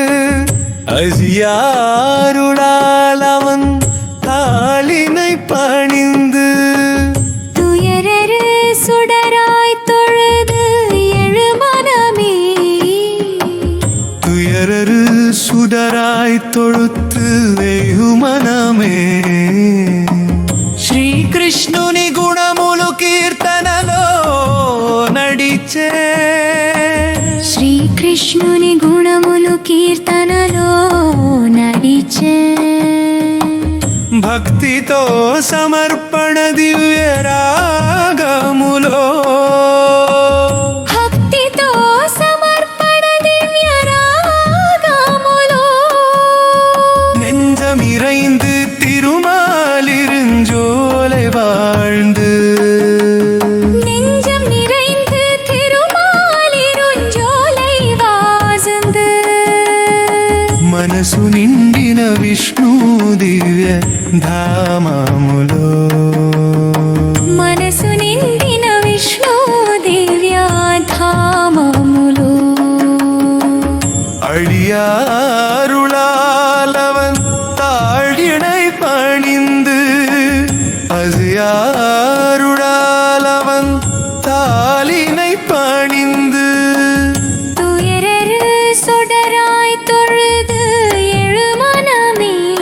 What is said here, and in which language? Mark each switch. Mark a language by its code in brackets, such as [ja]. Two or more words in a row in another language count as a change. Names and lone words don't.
[ta] அழியாருளால் அவன் தாளினை பணிந்து துயரரு சுடராய் தொழுது எழு மனமே துயரரு சுடராய் தொழுத்து வெகு மனமே [te] శ్రీకృష్ణుని గుణములు కీర్తనలో నడిచే శ్రీకృష్ణుని గుణములు కీర్తనలో నడిచే భక్తితో సమర్పణ దివ్య రాగములో భక్తితో సమర్పణ దివ్య రాగములో [ta] நெஞ்சமிறைந்து திருமாலிருஞ்சோலை வாழ்ந்து நெஞ்சம் நிறைந்து திருமாலிருஞ்சோலை வாசந்து [te] మనసు నిండిన విష్ణు దివ్య ధామములో మనసు నిండిన విష్ణు దివ్య ధామములో [ta] அழியாருளால் அவன் தாழினை பணிந்து அழியாருளால் அவன் தாளினை பணிந்து துயரரு சுடராய் தொழுது எழு மனமே